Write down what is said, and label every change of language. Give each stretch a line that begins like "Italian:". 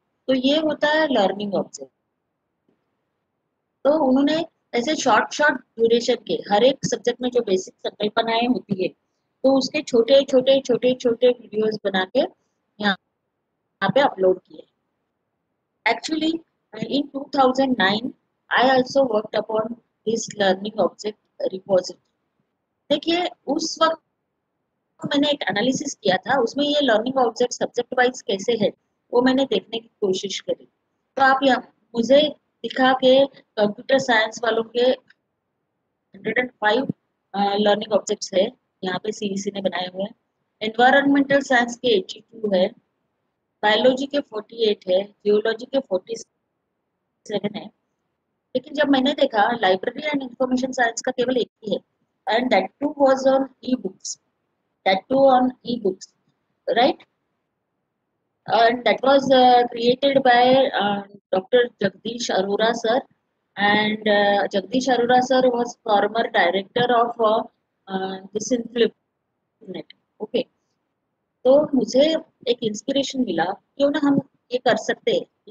Hindi: तो ये होता है लर्निंग ऑब्जेक्ट। तो उन्होंने ऐसे शॉर्ट शॉर्ट ड्यूरेशन के हर एक सब्जेक्ट में जो बेसिक संकल्पनाएं होती है, तो उसके छोटे छोटे छोटे छोटे वीडियोस बना के यहाँ पे अपलोड किए।
English: Actually, in 2009, I also worked upon this learning object repository.
Hindi: देखिए, उस वक्त मैंने एक एनालिसिस किया था, उसमें ये लर्निंग ऑब्जेक्ट सब्जेक्ट वाइज कैसे है वो मैंने देखने की कोशिश करी। तो आप यहाँ मुझे दिखा के कंप्यूटर साइंस वालों के 105 लर्निंग ऑब्जेक्ट्स है यहाँ पे सीईसी ने बनाए हुए हैं। एनवायरमेंटल साइंस के 82 है, बायोलॉजी के 48 है, जियोलॉजी के 47 है। लेकिन जब मैंने देखा लाइब्रेरी एंड इंफॉर्मेशन साइंस का केवल एक ही है,
English: and that too was on e books,
Hindi: that to on e books, right,
English: and that was created by Dr. Jagdish Arora sir, and Jagdish Arora sir was former director of this Inflipnet, okay।
Hindi: तो मुझे एक inspiration मिला, क्यों ना हम ये कर सकते हैं।